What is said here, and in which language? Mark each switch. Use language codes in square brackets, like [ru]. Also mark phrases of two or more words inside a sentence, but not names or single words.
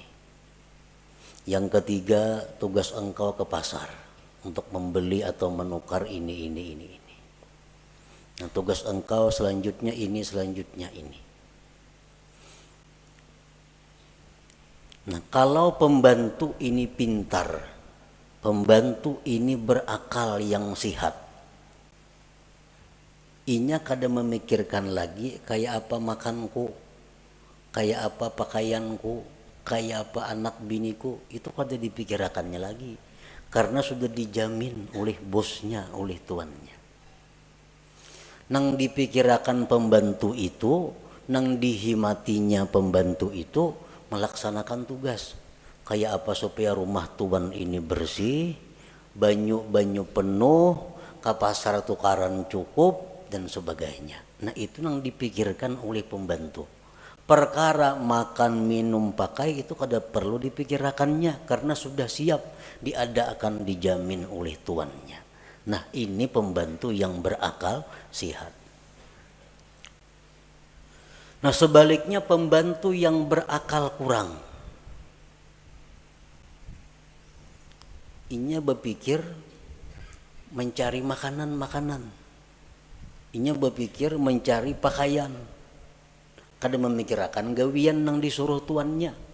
[id] Yang ketiga, tugas engkau ke pasar untuk membeli atau menukar ini. Nah, tugas engkau selanjutnya ini, selanjutnya ini. Nah, kalau pembantu ini pintar, pembantu ini berakal yang sihat, [bjn] inya kada memikirkan lagi kayak apa makanku, kayak apa pakaianku, kayak apa anak biniku, itu kada dipikirkannya lagi. [id] karena sudah dijamin oleh bosnya, oleh tuannya. [bjn] Nang dipikirakan pembantu itu, nang dihimatinya pembantu itu melaksanakan tugas. Kayak apa supaya rumah tuan ini bersih, banyu-banyu penuh, ke pasar tukaran cukup dan sebagainya. [id] Nah itu yang dipikirkan oleh pembantu. Perkara makan, minum, pakai itu [bjn] kada perlu [id] dipikirkannya karena sudah siap diadakan, dijamin oleh tuannya. Nah ini pembantu yang berakal sehat. Nah sebaliknya pembantu yang berakal kurang, [bjn] inya berpikir mencari makanan, inya berpikir mencari pakaian, kada memikirkan gawian yang disuruh tuannya.